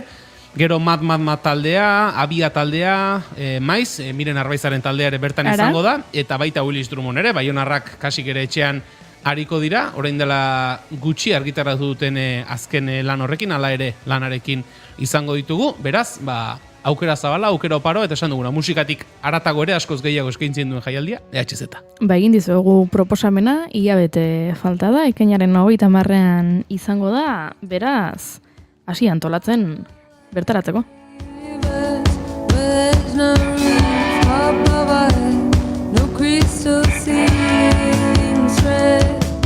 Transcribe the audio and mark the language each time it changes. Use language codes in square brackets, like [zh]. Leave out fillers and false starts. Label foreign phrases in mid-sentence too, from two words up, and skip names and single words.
[eu] Gero Mad taldea, Abia taldea, Maiz, Miren Arbaizaren taldea ere bertan izango da, eta baita Willis Drummond ere, Baionarrak kasik ere etxean hariko dira, orain dela gutxi argitaratu duten azken lan horrekin, hala ere lanarekin izango ditugu, beraz, aukera zabala, aukera oparo, eta esan duguna, musikatik aratago ere askoz gehiago eskaintzen duen jaialdia, EHZ. Egin dizuegu proposamena, hilabete falta da, ekainaren 30an izango da, beraz, hasi antolatzen bertaratzeko. [en] There's no roof above our head, no crystal ceiling thread.